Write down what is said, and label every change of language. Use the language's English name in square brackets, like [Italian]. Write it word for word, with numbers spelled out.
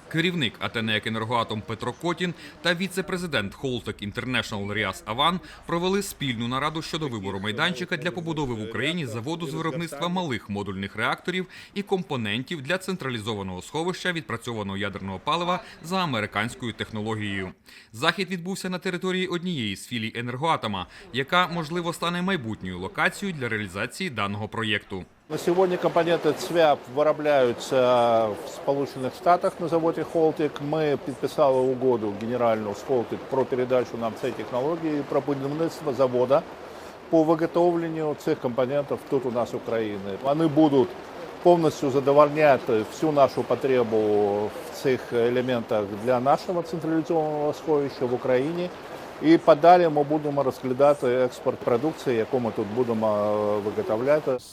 [Ukrainian] керівник АТЕНЕК «Енергоатом» Петро Котін та віце-президент Holtec International Ріас Аван провели спільну нараду щодо вибору майданчика для побудови в Україні заводу з виробництва малих модульних реакторів і компонентів для централізованого сховища відпрацьованого ядерного палива за американською технологією. Захід відбувся на території однієї з філій «Енергоатома», яка, можливо, стане майбутньою локацією для реалізації даного проєкту. [Russian] На сегодня компоненты ЦВЯП вырабатываются в Соединенных Штатах на заводе «Холтик». Мы подписали угоду генеральную с «Холтик» про передачу нам этой технологии и [Ukrainian] про будівництво [Russian] завода [Ukrainian] по виготовленню цих [Russian] компонентов тут у нас в Украине. Они будут полностью [Ukrainian] задовольнять всю нашу потребу в цих [Russian] элементах для нашего централизованного [Ukrainian] сховища [Russian] в Украине. [Ukrainian] І подалі ми будемо розглядати експорт продукції, яку ми тут будемо виготовляти.